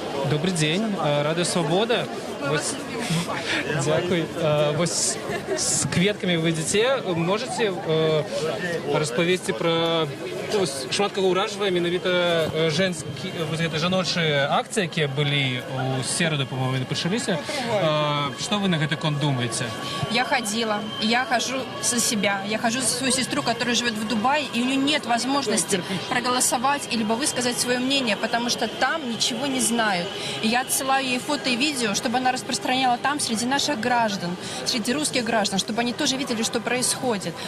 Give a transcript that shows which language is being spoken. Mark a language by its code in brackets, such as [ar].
[ru] Добрый день, Радио Свобода. [be] Дякую. Вось з кветкамі вы ідзеце. Можете распавесці пра шмат каго ўражвае менавіта жаночыя акцыі, якія былі у сераду, [ru] по-моему, [be] пачаліся. [ru] Что вы [be] на гэты конт думаете? [ru] Я ходила, я хожу за себя, я хожу за свою сестру, которая живет в Дубае, и у нее нет возможности проголосовать или высказать свое мнение, потому что там ничего не знают. И я отсылаю ей фото и видео, чтобы она распространяла там среди наших граждан, среди русских граждан, чтобы они тоже видели, что происходит.